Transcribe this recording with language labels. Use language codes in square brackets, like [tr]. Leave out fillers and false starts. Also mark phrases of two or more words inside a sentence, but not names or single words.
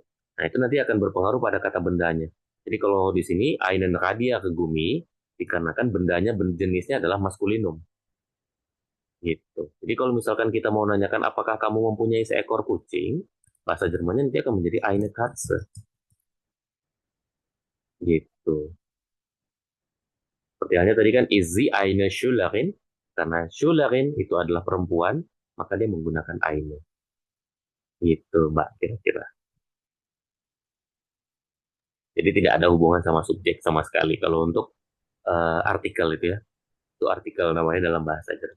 [id] Nah itu nanti akan berpengaruh pada kata bendanya. Jadi kalau di sini [de] einen Radiergummi [id] dikarenakan bendanya jenisnya adalah maskulinum. Gitu. Jadi kalau misalkan kita mau nanyakan apakah kamu mempunyai seekor kucing, bahasa Jermannya nanti akan menjadi [de] eine Katze. [id] Gitu. Seperti halnya tadi kan [de] ist sie eine Schülerin, [id] karena Schülerin itu adalah perempuan, maka dia menggunakan eine. Gitu, Mbak, kira-kira. Jadi tidak ada hubungan sama subjek sama sekali. Kalau untuk artikel itu ya, itu artikel namanya dalam bahasa Jerman.